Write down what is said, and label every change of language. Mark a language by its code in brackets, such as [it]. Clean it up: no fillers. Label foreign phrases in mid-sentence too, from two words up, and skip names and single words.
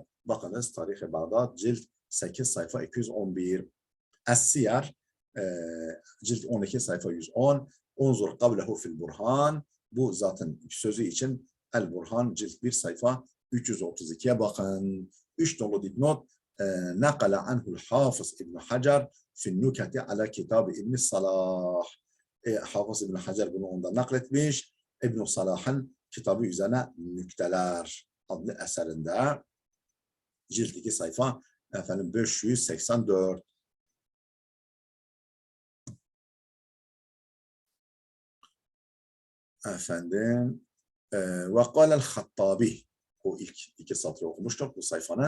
[tr] Bakınız tarihe Bağdat cilt 8 sayfa 211. Es-Siyer cilt 12 sayfa 110. [ar] انظر قبله في البرهان. [tr] Bu zaten sözü için El-Burhan cilt 1 sayfa 332'ye bakın. 3 nolu dipnot [ar] نقل عنه الحافظ ابن حجر في النكت على كتاب ابن صلاح. [tr] Hafız İbn Hacer bunu ondan nakletmiş. İbn Salah'ın kitabı üzerine Nükteler adlı eserinde cilt 2 sayfa efendim 584. Efendim [ar] وقال الخطابي [tr] o ilk iki satırı okumuştuk bu sayfanın.